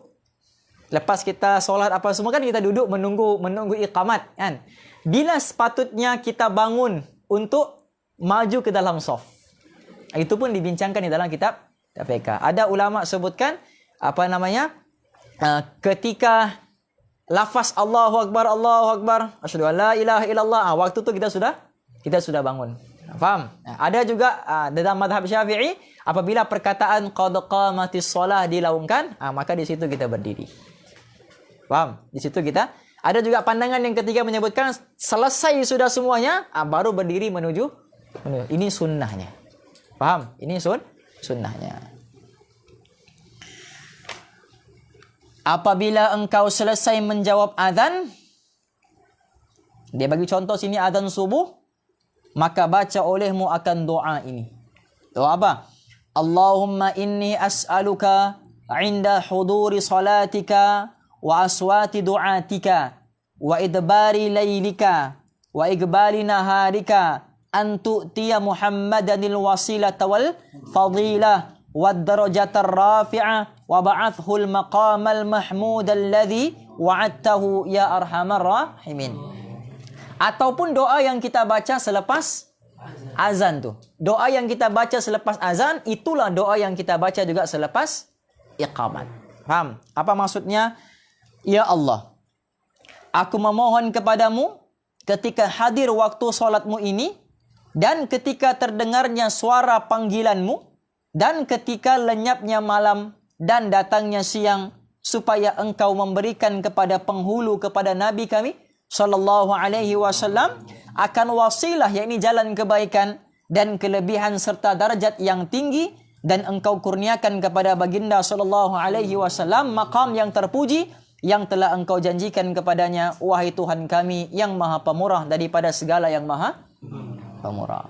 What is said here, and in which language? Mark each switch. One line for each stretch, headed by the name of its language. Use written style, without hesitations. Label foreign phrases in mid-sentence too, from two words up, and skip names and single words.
Malay: Lepas kita solat apa semua kan kita duduk menunggu iqamat kan. Bila sepatutnya kita bangun untuk maju ke dalam saf. Itu pun dibincangkan di dalam kitab fiqh. Ada ulama sebutkan ketika lafaz
Arabic: الله أكبر، أشهد أن لا إله إلا الله,
Malay: waktu tu kita sudah bangun. Faham? Ada juga dalam mazhab Syafi'i, apabila perkataan
Arabic: قد قامت الصلاة
Malay: dilaungkan, maka di situ kita berdiri. Faham? Di situ kita. Ada juga pandangan yang ketiga menyebutkan selesai sudah semuanya, baru berdiri menuju. Ini sunnahnya. Faham? Ini sunnahnya. Apabila engkau selesai menjawab azan, dia bagi contoh sini azan subuh, maka baca olehmu akan doa ini. Doa apa?
Arabic: اللهم إني أسألك عند حضور صلاتك وأصوات دعاتك وإدبار ليلك وإقبال نهارك أن تؤتي محمدا الوسيلة والفضيلة والدرجة الرفيعة وابعثه المقام المحمود الذي وعدته يا أرحم الراحمين.
Malay: Ataupun doa yang kita baca selepas azan tu. Doa yang kita baca selepas azan, itulah doa yang kita baca juga selepas iqamat. Faham? Apa maksudnya? Ya Allah, aku memohon kepadamu ketika hadir waktu solatmu ini, dan ketika terdengarnya suara panggilanmu, dan ketika lenyapnya malam dan datangnya siang, supaya engkau memberikan kepada penghulu, kepada Nabi kami
Arabic: صلى الله عليه وسلم
Malay: akan wasilah, yakni jalan kebaikan dan kelebihan serta darjat yang tinggi, dan engkau kurniakan kepada baginda
Arabic: صلى الله عليه وسلم
Malay: maqam yang terpuji yang telah engkau janjikan kepadanya, wahai Tuhan kami yang maha pemurah daripada segala yang maha pemurah.